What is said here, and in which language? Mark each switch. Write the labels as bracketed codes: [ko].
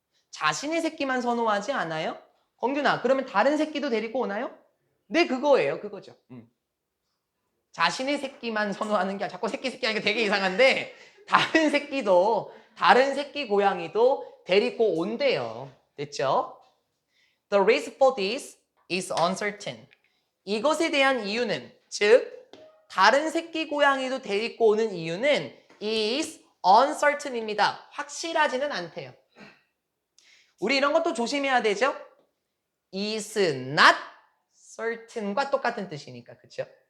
[ko] 자신의 새끼만 선호하지 않아요? 공균아, 그러면 다른 새끼도 데리고 오나요? 네, 그거예요. 그거죠. 자신의 새끼만 선호하는 게 자꾸 새끼 하니까 되게 이상한데 다른 새끼도, 다른 새끼 고양이도 데리고 온대요. 됐죠? [en] The reason for this is uncertain. [ko] 이것에 대한 이유는, 즉 다른 새끼 고양이도 데리고 오는 이유는 [en] is uncertain [ko] 입니다. 확실하지는 않대요. 우리 이런 것도 조심해야 되죠? [en] is not certain [ko] 과 똑같은 뜻이니까, 그렇죠?